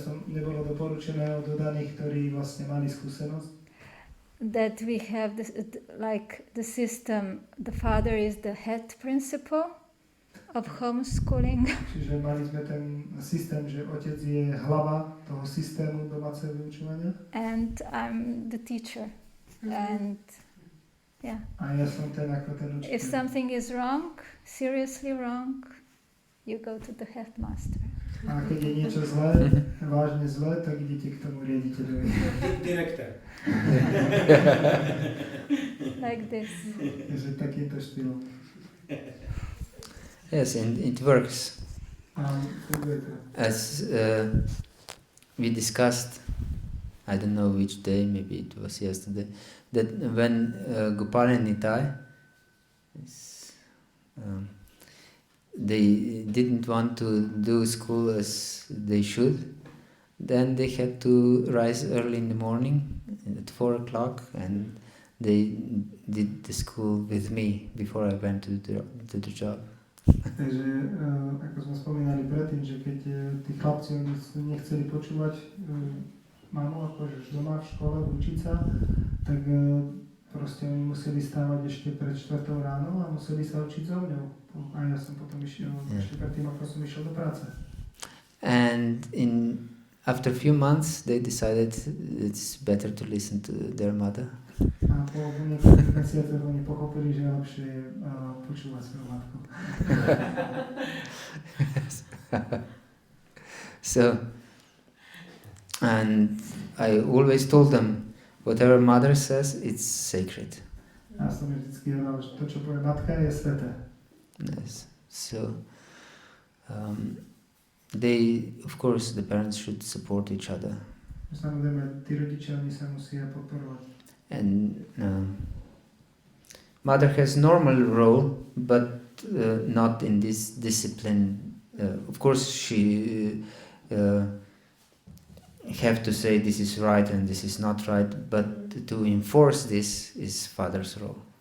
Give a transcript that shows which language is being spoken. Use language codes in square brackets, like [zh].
[sk] nebolo doporučené od dodaných, ktorí vlastne mali skúsenosť, [en] that we have the system, the father is the head principle of homeschooling. [sk] Čiže mali sme ten systém, že otec je hlava toho systému domáceho vyučovania. [en] And I'm the teacher. And yeah. [sk] A ja som ten ako ten učiteľ. [en] If something is wrong, seriously wrong, you go to the headmaster. [sk] A keď je niečo zlé, vážne zlé, tak idete k tomu riaditeľovi. Direktor. [en] Like this. [sk] Takže takýmto štýlom. [en] Yes, and it works. [sk] Funguje to. [en] As we discussed, I don't know which day, maybe it was yesterday, that when Gopal and Nitai, they didn't want to do school as they should, then they had to rise early in the morning at 4 o'clock, and they did the school with me before I went to the job. [sk] Takže, ako sme spomínali predtým, že keď tí chlapci nechceli počúvať mamu, akože doma v škole, učiť sa, tak proste oni museli stávať ešte pred 4 ráno a museli sa učiť so mňou. A ja som potom išiel, ešte predtým, ako som išiel do práce. [en] And after a few months, they decided it's better to listen to their mother. [sk] A po niekoľkých mesiacoch oni pochopili, že je lepšie počúvať svoju matku. [en] So, and I always told them, whatever mother says, it's sacred. [sk] A som vždycky hovoril, že to, čo povie matka, je sveté. [en] Yes. So, they, of course, the parents should support each other. [sk] Samozrejme, tí rodičia, oni sa musia podporovať. [en] And mother has normal role, but not in this discipline. Of course, she have to say this is right and this is not right, but to enforce this is father's role.